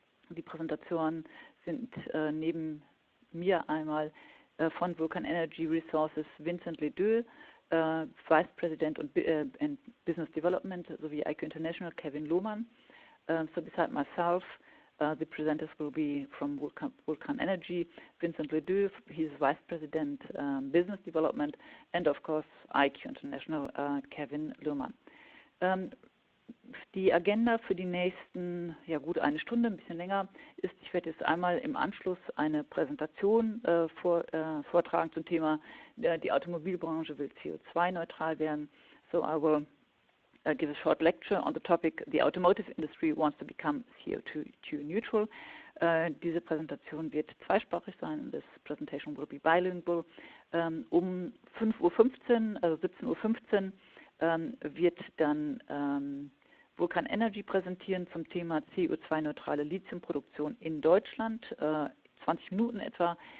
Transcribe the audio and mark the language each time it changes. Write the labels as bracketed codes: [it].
[de] Die Präsentationen sind neben mir einmal von Vulcan Energy Resources Vincent Ledoux, Vice President und Business Development sowie IQ International Kevin Lohmann. [en] So beside myself, the presenters will be from Vulcan Energy, Vincent Ledoux, he's Vice President Business Development, and of course IQ International Kevin Lohmann. [de] Die Agenda für die nächsten, ja gut eine Stunde, ein bisschen länger, ist, ich werde jetzt einmal im Anschluss eine Präsentation vortragen zum Thema, die Automobilbranche will CO2-neutral werden. [en] So I will give a short lecture on the topic, the automotive industry wants to become CO2 neutral. [de] Diese Präsentation wird zweisprachig sein, [en] this presentation will be bilingual. [de] Um 5:15 Uhr, also 17:15 Uhr, wird dann Vulcan Energy präsentieren zum Thema CO2-neutrale Lithiumproduktion in Deutschland, 20 Minuten etwa.